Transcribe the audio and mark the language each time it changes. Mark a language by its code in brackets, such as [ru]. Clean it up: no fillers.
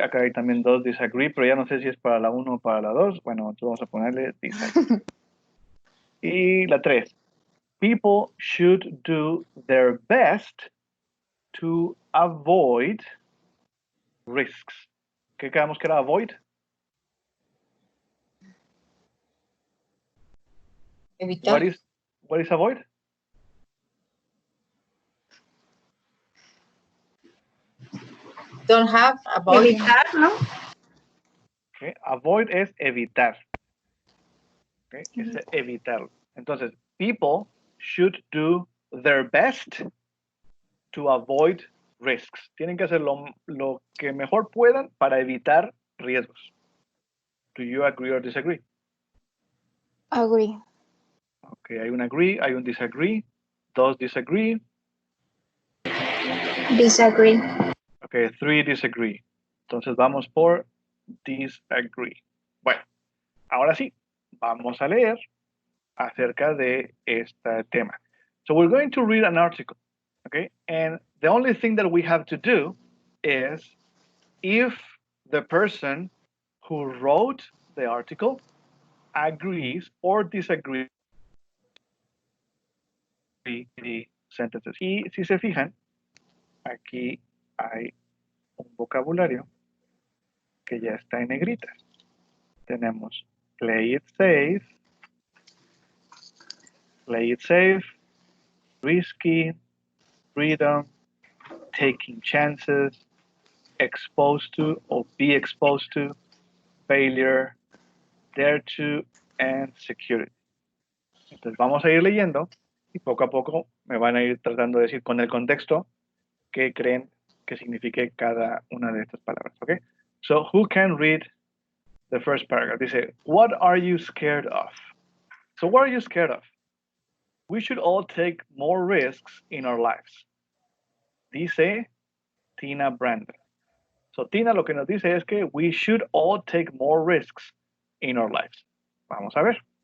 [es] Acá hay también 2 disagree, pero ya no sé si es para la 1 o para la 2. Bueno, entonces vamos a ponerle disagree. Y la 3. [en] People should do their best to avoid risks. [es] ¿Qué quedamos que era avoid? Evitar. [en] What is avoid? Don't have. Avoid. [es] Evitar, ¿no? Okay. Avoid es evitar. Okay. Es evitar. [en] Entonces, people should do their best to avoid risks. [es] Tienen que hacer lo que mejor puedan para evitar riesgos. [en] Do you agree or disagree? Agree. [es] Okay, hay un agree, hay un disagree, 2 disagree. [en] Disagree. [es] Okay, 3 disagree. Entonces vamos por disagree. Bueno, ahora sí, vamos a leer acerca de este tema. [en] So we're going to read an article, okay? And the only thing that we have to do is if the person who wrote the article agrees or disagrees with the sentences. [es] Y si se fijan, aquí hay un vocabulario que ya está en negritas. [en] Tenemos play it safe, risky, freedom, taking chances, exposed to or be exposed to, failure, dare to, and security. [es] Entonces vamos a ir leyendo y poco a poco me van a ir tratando de decir con el contexto qué creen que signifique cada una de estas palabras, ¿ok? [en] So who can read the first paragraph? Dice, what are you scared of? So what are you scared of? we should all take more risks in our lives. Dice Tina Brandon. So Tina [es] lo que nos dice es que [en] we should all take more risks in our lives. [es] Vamos a ver.